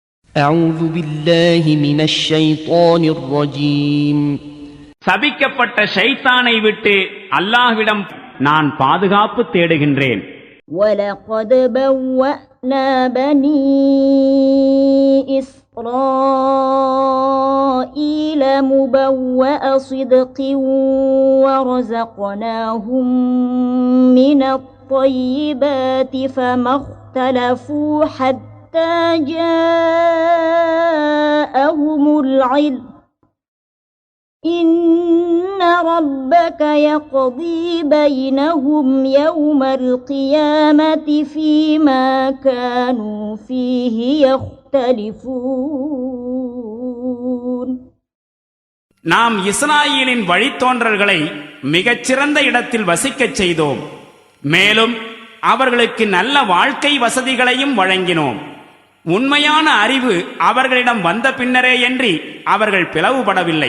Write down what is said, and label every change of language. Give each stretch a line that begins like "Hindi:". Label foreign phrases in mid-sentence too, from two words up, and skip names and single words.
Arabic: أعوذ بالله من الشيطان الرجيم.
Tamil: சபிக்கப்பட்ட ஷைத்தானை விட்டு அல்லாஹ்விடம் நான் பாதுகாப்பு தேடுகின்றேன்.
Arabic: وَلَقَدْ بَوَّأْنَا بَنِي إِسْرَائِيلَ مُبَوَّأَ صِدْقٍ وَرَزَقْنَاهُم مِّنَ الطَّيِّبَاتِ فَمَا اخْتَلَفُوا حَتَّى جَاءَهُمُ الْعِلْمُ إِنَّ رَبَّكَ يَقْضِي بَيْنَهُمْ يَوْمَ الْقِيَامَةِ فِيمَا كَانُوا فِيهِ يَخْتَلِفُونَ.
Tamil: நாம் இஸ்ராயீலின் வழித்தோன்றல்களை மிகச்சிறந்த இடத்தில் வசிக்கச் செய்தோம். மேலும் அவர்களுக்கு நல்ல வாழ்க்கை வசதிகளையும் வழங்கினோம். உண்மையான அறிவு அவர்களிடம் வந்த பின்னரேயன்றி அவர்கள் பிளவுபடவில்லை.